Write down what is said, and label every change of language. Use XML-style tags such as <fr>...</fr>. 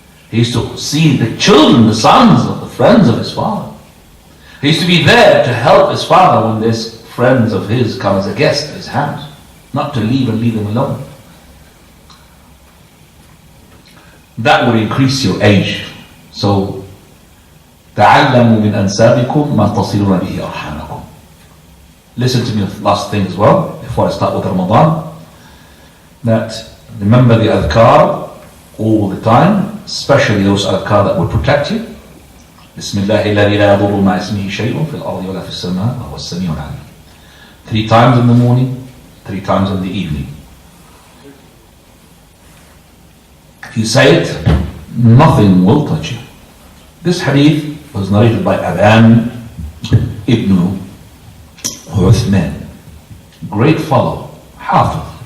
<en>He used to see the children, the sons of the friends of his father. He used to be there to help his father when these friends of his come as a guest at his house. Not to leave them alone. That would increase your age.</en> <ar>So, تعلموا من أنسابكم ما تصلون به أرحامكم.</ar> <en>Listen to me the last thing as well, before I start with Ramadan. That remember the adhkar all the time, especially those adhkar that will protect you.</en> <ar>بسم الله الذي لا يضر مع اسمه شيء في الأرض ولا في السماء وهو السميع العليم.</ar> <en>3 times in the morning, 3 times in the evening. If you say it, nothing will touch you. This hadith was narrated by Sha'baan ibn Uthman, great fellow, Hafiz.</en>